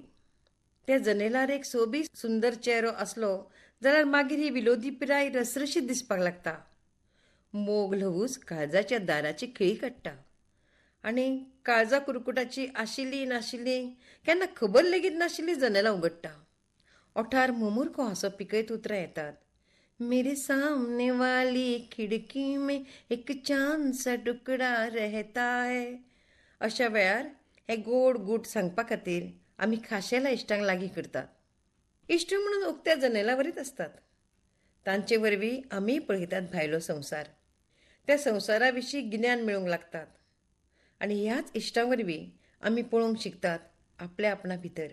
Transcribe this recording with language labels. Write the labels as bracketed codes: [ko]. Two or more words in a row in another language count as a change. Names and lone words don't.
[kok] त्या जनेलार एक सोबीत सुंदर चेहरो आसलो जाल्यार मागीर ही विलोदी पिराय रसरशीत दिसपाक लागता. मोग ल्हवूच काळजाच्या दाराची खिळी काडटा आनी काळजा कुरकुटाची आशिल्ली नाशिल्ली केन्ना खबर लेगीत नाशिल्ली जनेलां उगडटा. ओठार मुमुरको हांसो पिकयत उतरां येतात. [hi] मेरे सामने वाली खिडकी में एक चांद सा टुकड़ा रहता है. [kok] अशा वेळार हे गोड गूट सांगपा खातीर आमी खाशेल्या इश्टांक लागीं करतात. इश्ट म्हणून उक्त्या जनेलावरीच आसतात. तांचे वरवीं आमी पळयतात भायलो संवसार. त्या संवसारा विशीं गिन्यान मेळूंक लागतात आनी ह्याच इश्टां वरवीं आमी पळोवंक शिकतात आपल्या आपणा भितर.